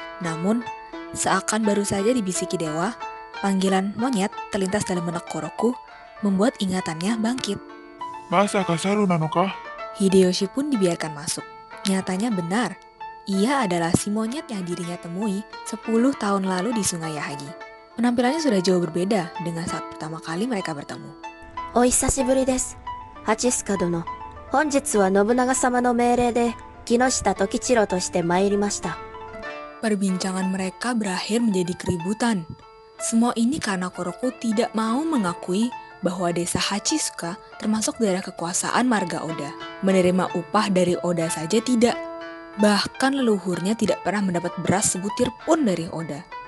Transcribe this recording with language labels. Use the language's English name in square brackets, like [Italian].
[Indonesian] Namun, seakan baru saja dibisiki dewa, panggilan monyet terlintas dalam benak Koroku membuat ingatannya bangkit. [Japanese] Masaka Saru nano ka? [Indonesian] Hideyoshi pun dibiarkan masuk. Nyatanya benar, ia adalah si monyet yang dirinya temui 10 tahun lalu di Sungai Yahagi. Penampilannya sudah jauh berbeda dengan saat pertama kali mereka bertemu. [Japanese] お久しぶりです。ハチスカ殿。本日は信長様の命令で木下時次郎として参りました。 [Indonesian] Perbincangan mereka berakhir menjadi keributan. Semua ini karena Koroku tidak mau mengakui bahwa desa Hachizuka termasuk daerah kekuasaan marga Oda. Menerima upah dari Oda saja tidak. Bahkan leluhurnya tidak pernah mendapat beras sebutir pun dari Oda.